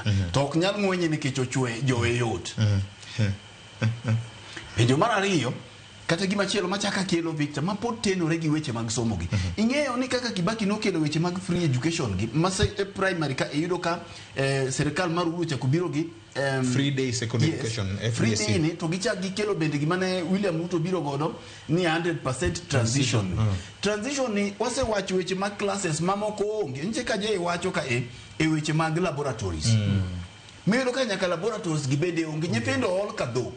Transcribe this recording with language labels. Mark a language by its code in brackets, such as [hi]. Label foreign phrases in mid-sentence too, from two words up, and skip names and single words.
[luo] To ok nyal ng'wenye nekech ochwe jowe yot. Penjo mar ariyo kata gima chielo machaka kelo Victor ma pod tenore gi weche mag somo gi. Ing'eyo ni kaka Kibaki nokelo weche mag [en] free education [luo] gi mase primary ka iyudo ka sirkal mar Uhuru chakobiro gi [en] free day secondary education free day [luo] ni to gichak gikelo bende gimane William Ruto biro godo ni 100% transition. Transition ni wasewacho weche mag classes mamoko onge nche ka je wacho ka e weche mag laboratories. Mero ka nyaka laboratories gibende onge nyithindo ol ka dhok.